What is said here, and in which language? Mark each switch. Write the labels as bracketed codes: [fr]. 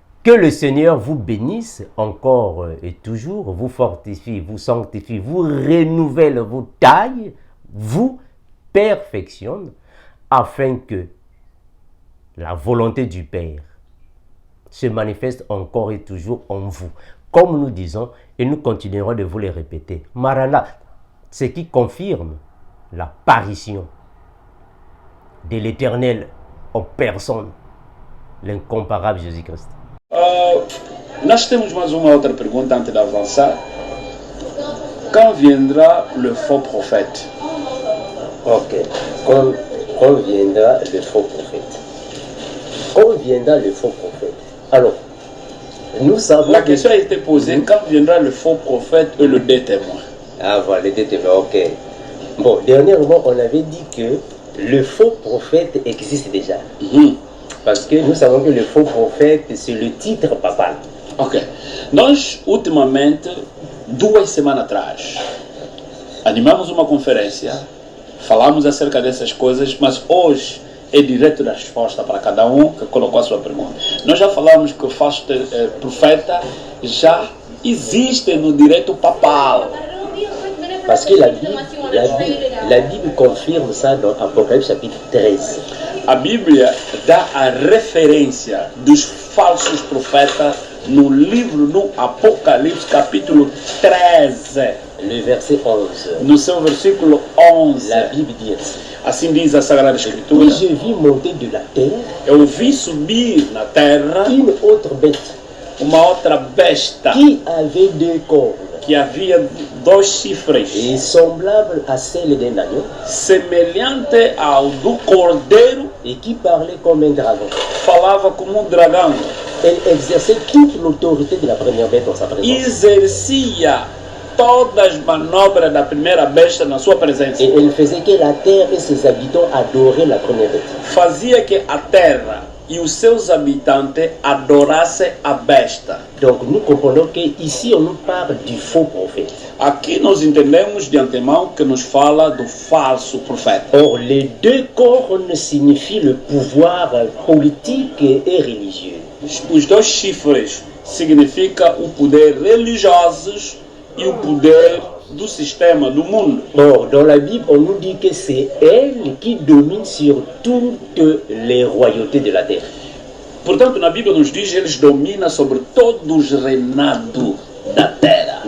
[fr] Que le Seigneur vous bénisse encore et toujours, vous fortifie, vous sanctifie, vous renouvelle, vous taille, vous perfectionne, afin que la volonté du Père se manifeste encore et toujours en vous. Comme nous disons, et nous continuerons de vous le répéter, Maranatha, ce qui confirme l'apparition de l'Éternel en personne, l'incomparable Jésus-Christ. [pt] Nós temos mais uma outra pergunta antes de avançar. [fr] Quand viendra le faux prophète? Ok. Quand viendra le faux prophète? Quand viendra le faux prophète? Alors, nous savons... La question a été posée, quand viendra le faux prophète et le deux témoins? Ah voilà, les deux témoins, ok. Bon, dernièrement, on avait dit que le faux prophète existe déjà. Parce que nous savons que le faux prophète, c'est le titre papal. Ok. [pt] Nós, ultimamente, 2 semanas atrás, animamos uma conferência, falamos acerca dessas coisas, mas hoje é direto da resposta para cada um que colocou a sua pergunta. Nós já falamos que o falso profeta já existe no direito papal. [fr] Parce que la Bible confirme ça dans Apocalypse chapitre 13. [pt] A Bíblia dá a referência dos falsos profetas no livro no Apocalipse capítulo 13. [fr] Le verset 11. [pt] No seu versículo 11. [fr] La Bible dit [pt] assim diz a Sagrada Escritura. [fr] Et je vis monter de la terre. [pt] Eu vi subir na terra [fr] une autre bête. [pt] Uma outra besta. [fr] Qui avait 2 cornes. [pt] Que havia 2 chifres. [fr] Et semblable à celle d'un agneau. [pt] Semelhante ao do cordeiro. [fr] Et qui parlait comme un dragon. [pt] Falava como dragão. [fr] Elle exerçait toute l'autorité de la première bête en sa présence. [pt] Exercia todas as manobras da primeira besta na sua presença. [fr] Et elle faisait que la terre et ses habitants adoraient la première bête. [pt] Fazia que a terra e os seus habitantes adorassem a besta. [fr] Donc nous comprenons qu'ici on nous parle du faux prophète. [pt] Aqui nós entendemos de antemão que nos fala do falso profeta. [fr] Or, les deux cornes signifient le pouvoir politique et religieux. [pt] Os dois chifres significam o poder religioso e o poder do sistema, do mundo. [fr] Or, dans la Bible, on nous dit que c'est elle qui domine sur toutes les royautés de la terre. [pt] Portanto, na Bíblia nos diz que eles dominam sobre todos os reinados da terra.